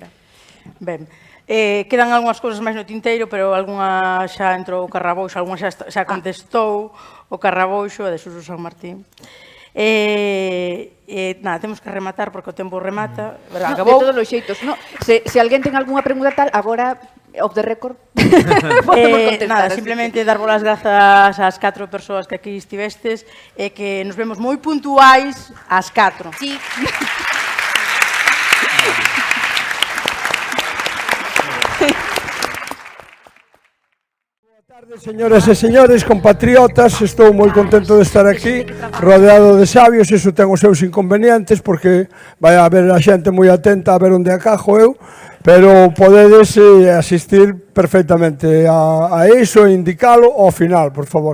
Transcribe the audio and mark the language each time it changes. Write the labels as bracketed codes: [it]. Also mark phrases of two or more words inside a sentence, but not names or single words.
[gl] Ben, quedan algunhas cousas máis no tinteiro, pero algunha xa entrou o Carrabouxo, algunha xa contestou o Carrabouxo, a de Suso San Martín. Nada, temos que rematar porque o tempo remata. De todos os xeitos. Se alguén ten algunha pregunta tal, agora, [en] off the record, [gl] podemos contestar. Nada, simplemente darvos as grazas ás 4 persoas que aquí estivestes e que nos vemos moi puntuais ás 4. Sí. Señoras e señores, compatriotas, estou moi contento de estar aquí, rodeado de sabios, iso ten os seus inconvenientes, porque vai haber a xente moi atenta a ver onde acajo eu, pero podedes asistir perfectamente a iso e indicalo ao final, por favor.